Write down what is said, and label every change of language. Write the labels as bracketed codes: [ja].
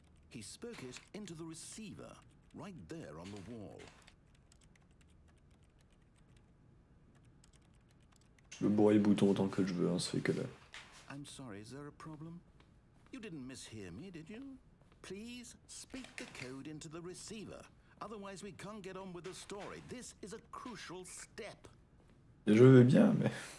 [en] He spoke it into the receiver, right there on the wall. [fr] Je peux bourrer le bouton autant que je veux, hein, ça fait que là. [en] I'm sorry, is there a problem? You didn't mishear me, did you? Please speak the code into the receiver. Otherwise we can't get on with the story. This is a crucial step. [fr] Je veux bien, mais...